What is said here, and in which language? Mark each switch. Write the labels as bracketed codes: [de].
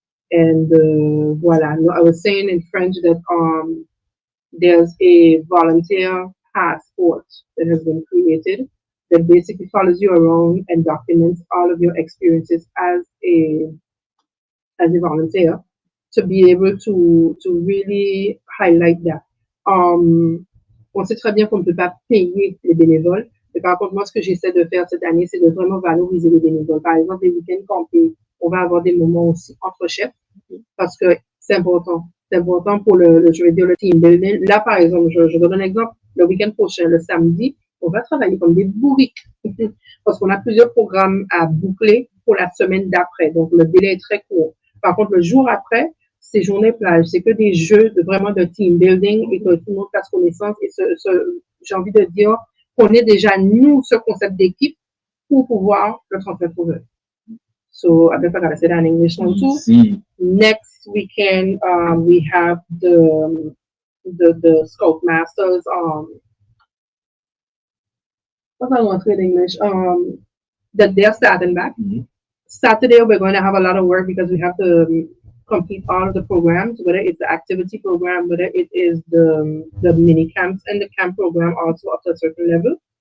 [en] And voilà. No, I was saying in French that there's a volunteer passport that has been created that basically follows you around and documents all of your experiences as a volunteer, to be able to really highlight that. [fr] On sait très bien qu'on ne peut pas payer les bénévoles, mais par contre, moi, ce que j'essaie de faire cette année, c'est de vraiment valoriser les bénévoles. Par exemple, les week-ends campés, on va avoir des moments aussi entre chefs, parce que c'est important. C'est important pour je vais dire, le team building. Là, par exemple, je donne un exemple. Le week-end prochain, le samedi, on va travailler comme des bourriques, parce qu'on a plusieurs programmes à boucler pour la semaine d'après. Donc, le délai est très court. Par contre, le jour après, c'est journée plage. C'est que des jeux vraiment de team building et que tout le monde fasse connaissance. Et j'ai envie de dire qu'on ait déjà, nous, ce concept d'équipe pour pouvoir le transmettre aux jeunes. [en] So, I think I gotta say that in English now too. Next weekend, we have the Scoutmasters, what I want to say in English, that they're starting back. Saturday, we're going to have a lot of work because we have to complete all of the programs, whether it's the activity program, whether it is the mini camps and the camp program also up to a certain level.